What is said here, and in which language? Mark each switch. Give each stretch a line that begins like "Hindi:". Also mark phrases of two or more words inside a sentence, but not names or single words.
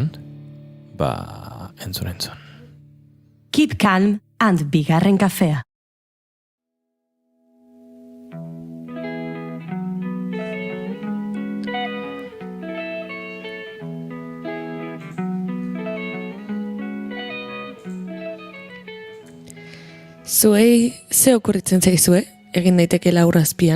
Basque: Ba, entzun.
English: Keep calm and
Basque: bigarren kafea. Zuei ze okurritzen zaizue egin daitekeela urazpian?